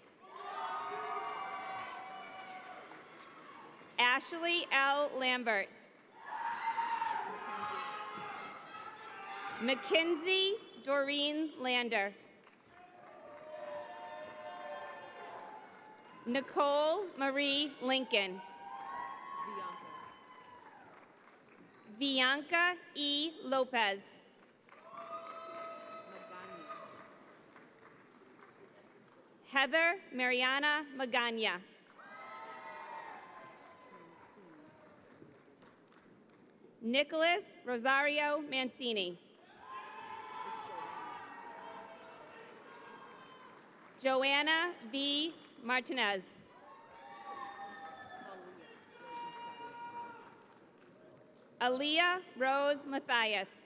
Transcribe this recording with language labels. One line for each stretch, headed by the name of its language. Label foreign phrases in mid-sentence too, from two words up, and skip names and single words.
English: Ashley L. Lambert. Mackenzie Doreen Lander. Nicole Marie Lincoln. Bianca E. Lopez. Heather Mariana Magana. Nicholas Rosario Mancini. Joanna V. Martinez. Aaliyah Rose Matthias.